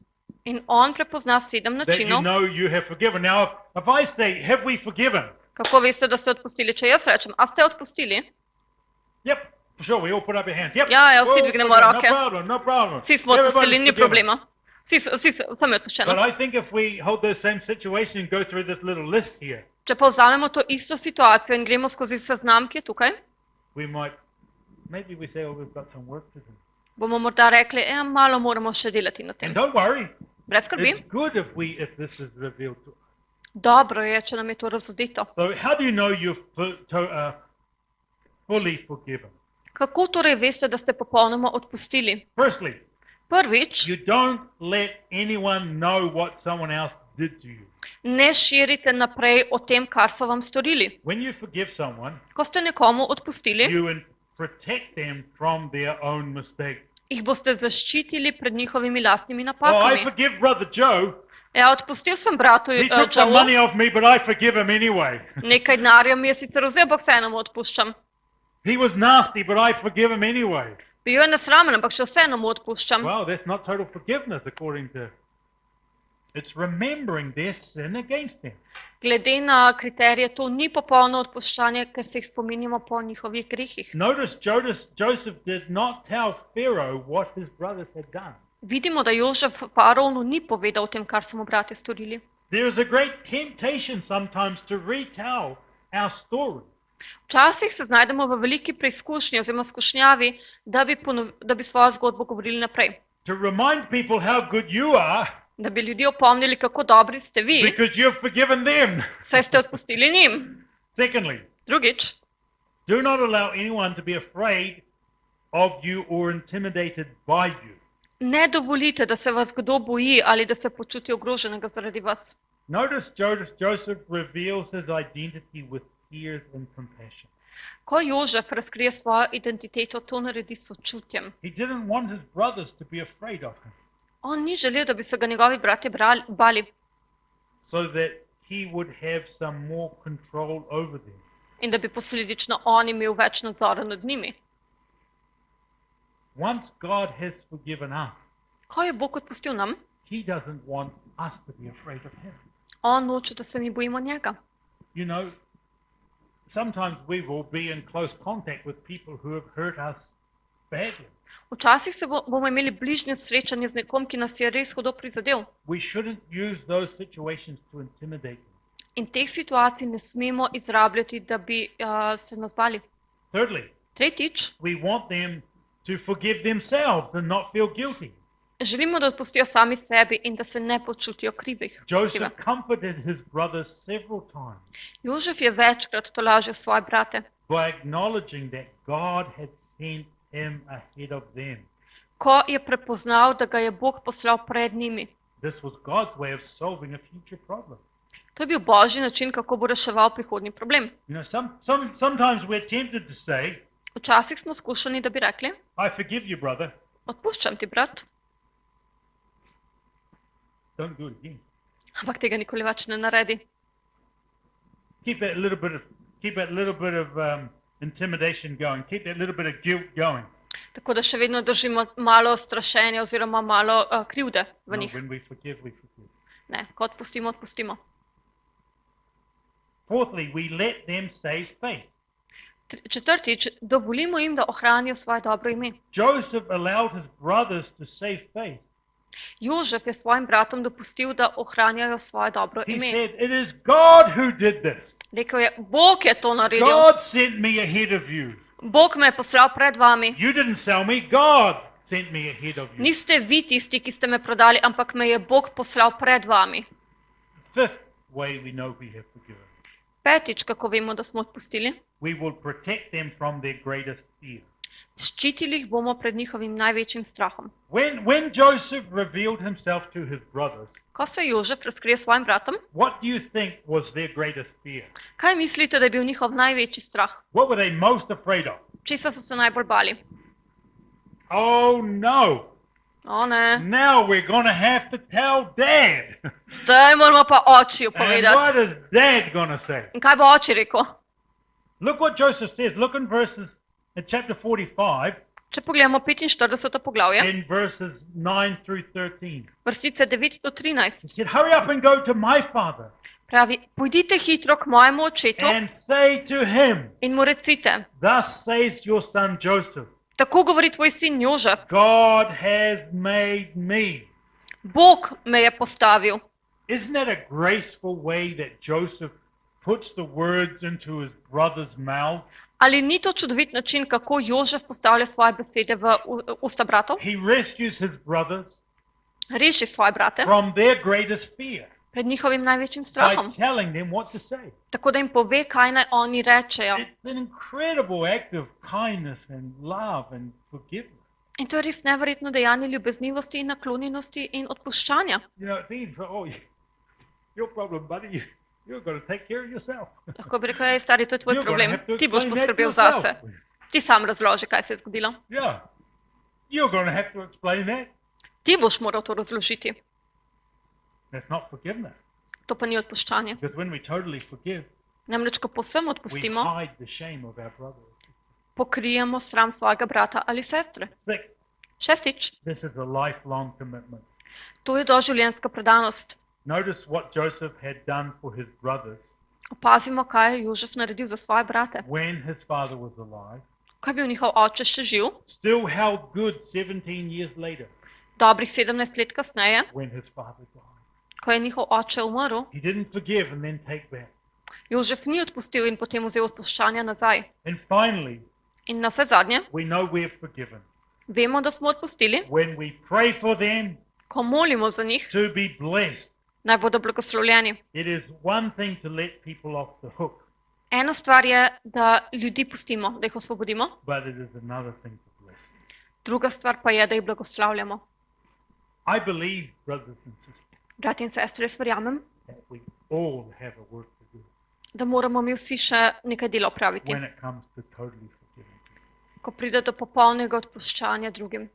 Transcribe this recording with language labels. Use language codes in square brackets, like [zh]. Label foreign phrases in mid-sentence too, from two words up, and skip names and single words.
[sl] In on prepozna 7 [en] that you [sl] načinov, [en] know you have forgiven. Now, if I say, have we forgiven? [sl] kako veste, da ste odpustili. Če jaz rečem, a ste odpustili? [en] Yep, for sure, we all put up our hands. Yep. [sl] Ja, vsi [en] Oh, [sl] dvignemo [en] forgiven, [sl] roke. [en] No problem. [sl] Vsi smo odpustili, [en] Everybody's [sl] ni [en] forgiven. [sl] problema. Vsem je odpuščeno. [en] But I think if we hold those same situations and go through this little list here, [sl] Če pa vzamemo to isto situacijo in gremo skozi seznam, ki je tukaj, [en] maybe we say, oh, we've got some work to do. [sl] bomo morda rekli, malo moramo še delati na tem. [en] And don't worry, [sl] Brez skrbi. [en] it's good if this is revealed to us. [sl] Dobro je, če nam je to razodeto. [en] So how do you know you're fully forgiven? [sl] Kako torej veste, da ste popolnoma odpustili? [en] Firstly, [sl] Prvič, [en] you don't let anyone know what someone else did to you. [sl] ne širite naprej o tem, kar so vam storili. [en] When you forgive someone, [sl] Ko ste nekomu odpustili, [en] you protect them from their own mistakes. [sl] jih boste zaščitili pred njihovimi lastnimi [en] Oh, I [sl] napakami. [en] forgive Brother Joe. [sl] Ja, odpustil sem bratu [en] He took some [sl] Jožefu, [en] money off me, but I forgive him anyway. [sl] nekaj denarja mi je sicer vzel, ampak vseeno mu odpuščam. [en] He was nasty, but I forgive him anyway. [sl] Bil je nesramen, ampak še vseeno mu odpuščam. [en] Well, that's not total forgiveness according to... It's remembering their sin against them. [sl] Glede na kriterije, to ni popolno odpuščanje, ker se jih spominjamo po njihovih grehih. [en] Notice Joseph did not tell Pharaoh what his brothers had done. [sl] Vidimo, da Jožef faraonu ni povedal o tem, kar so mu bratje storili. [en] There is a great temptation sometimes to retell our story. [sl] Včasih se znajdemo v veliki preizkušnji oziroma skušnjavi, da bi svojo zgodbo govorili naprej. [en] To remind people how good you are [sl] Da bi ljudi opomnili, kako dobri ste vi, [en] because you've forgiven them. [sl] saj ste odpustili njim. [en] Secondly, [sl] Drugič, [en] do not allow anyone to be afraid of you or intimidated by you. [sl] Ne dovolite, da se vas kdo boji ali da se počuti ogroženega zaradi vas. [en] Notice Joseph reveals his identity with tears and compassion. [sl] Ko Jožef razkrije svojo identiteto, to naredi s sočutjem. [en] He didn't want his brothers to be afraid of him, [sl] On ni želel, da bi se ga njegovi bratje bali [en] so that he would have some more control over them. [sl] in da bi posledično on imel več nadzora nad njimi. [en] Once God has forgiven us, [sl] Ko je Bog odpustil nam, [en] he doesn't want us to be afraid of him. [sl] on noče, da se mi bojimo njega. [en] You know, sometimes we will be in close contact with people who have hurt us badly. [sl] Včasih se bomo imeli bližnje srečanje z nekom, ki nas je res hudo prizadel. [en] We shouldn't use those situations to intimidate them. [sl] In teh situacij ne smemo izrabljati, da bi se nas bali. [en] Thirdly, [sl] Tretjič, [en] we want them to forgive themselves and not feel guilty. [sl] želimo, da odpustijo sami sebi in da se ne počutijo krivih. [en] Joseph comforted his brothers several times [sl] Jožef je večkrat tolažil svoje brate, [en] by acknowledging that God had sent him ahead of them. [sl] ko je prepoznal, da ga je Bog poslal pred njimi. [en] This was God's way of solving a future problem. [sl] To je bil Božji način, kako bo reševal prihodnji problem. [en] You know, sometimes we're tempted to say, [sl] Včasih smo skušani, da bi rekli, [en] I forgive you, brother. [sl] odpuščam ti, brat, [en] Don't do it again. [sl] ampak tega nikoli več ne naredi. [en] Keep that little bit of intimidation going. Keep that little bit of guilt going. [sl] Tako da še vedno držimo malo strašenja oziroma malo krivde v [en] No, [sl] njih. [en] when we forgive, we forgive. [sl] Ne, ko odpustimo, odpustimo. [en] Fourthly, we let them save face. [sl] Četrtič, dovolimo jim, da ohranijo svoje dobro ime. [en] Joseph allowed his brothers to save face. [sl] Jožef je svojim bratom dopustil, da ohranjajo svoje dobro [en] He [sl] ime. [en] said, it is God who did this. [sl] Rekel je, Bog je to naredil. [en] God sent me ahead of you. [sl] Bog me je poslal pred vami. [en] You didn't sell me. God sent me ahead of you. [sl] Niste vi tisti, ki ste me prodali, ampak me je Bog poslal pred vami. [en] Fifth way we know we have forgiven. [sl] Petič, kako vemo, da smo odpustili? [en] We will protect them from their greatest fear. [sl] Ščitili jih bomo pred njihovim največjim strahom. [en] When Joseph revealed himself to his brothers, [sl] Ko se Jožef razkrije svojim bratom, [en] what do you think was their greatest fear? [sl] kaj mislite, da je bil njihov največji strah? [en] What were they most afraid of? [sl] Česa so se najbolj bali? [en] Oh no, [sl] O ne, [en] now we're going to have to tell Dad. [sl] zdaj moramo pa očiju [en] And what [sl] povedati. [en] is Dad going to say? [sl] In kaj bo oči rekel? [en] Look what Joseph says. Look in verses in chapter 45 [sl] Če pogledamo 45. poglavje, [en] and verses 9 through 13. [sl] vrstice 9 do [en] He [sl] 13, [en] said, hurry up and go to my father [sl] pravi, pojdite hitro k mojemu očetu [en] and say to him, [sl] in mu recite, [en] thus says your son Joseph, [sl] tako govori tvoj sin Jožef, [en] God has made me. [sl] Bog me je postavil. [en] Isn't that a graceful way that Joseph puts the words into his brother's mouth? [sl] Ali ni to čudovit način, kako Jožef postavlja svoje besede v usta bratov? [en] He rescues his brothers [sl] Reši svoje brate [en] from their greatest fear [sl] pred njihovim največjim [en] by [sl] strahom, [en] telling them what to say. [sl] tako da jim pove, kaj naj oni rečejo. [en] It's an incredible act of kindness and love and forgiveness. [sl] In to je res neverjetno dejanje ljubeznivosti in naklonjenosti in odpuščanja. [en] You know, it means, oh, your problem, buddy. You're going to take care of yourself. [sl] Lahko bi rekel, ej, stari, to je tvoj [en] You're going to [sl] problem, [en] have to [sl] ti boš [en] explain that [sl] poskrbel [en] yourself. [sl] zase. Ti sam razloži, kaj se je zgodilo. [en] Yeah. You're going to have to explain that. [sl] Ti boš moral to razložiti. [en] That's not forgiveness. [sl] To pa ni odpuščanje. [en] Because when we totally forgive, [sl] Namreč, ko povsem [en] we [sl] odpustimo, [en] hide the shame of our brother. [sl] pokrijemo sram svojega brata ali sestre. [en] Sixth, [sl] Šestič, [en] this is a lifelong commitment. [sl] to je doživljenjska predanost. [en] Notice what Joseph had done for his brothers [sl] Opazimo, kaj je Jožef naredil za svoje brate. [en] when his father was alive. [sl] Ko je bil njihov oče še živ, [en] Still held good 17 years later [sl] dobrih 17 let kasneje, [en] when his father died. [sl] ko je njihov oče umrl, [en] He didn't forgive and then take back. [sl] Jožef ni odpustil in potem vzel odpuščanja nazaj. [en] And finally, [sl] In na vse zadnje, [en] we know we're forgiven [sl] vemo, da smo odpustili, [en] when we pray for them [sl] ko molimo za njih, [en] to be blessed. [sl] naj bodo blagoslovljeni. [en] It is one thing to let people off the hook, [sl] Ena stvar je, da ljudi pustimo, da jih osvobodimo, [en] but it is another thing to bless [sl] Druga stvar pa je, da jih blagoslavljamo. [en] I believe, brothers and sisters, [sl] Bratje in sestre, jaz verjamem, [en] that we all have a work to do [sl] da moramo mi vsi še nekaj dela opraviti, [en] when it comes to totally forgiving people. [sl] ko pride do popolnega odpuščanja drugim.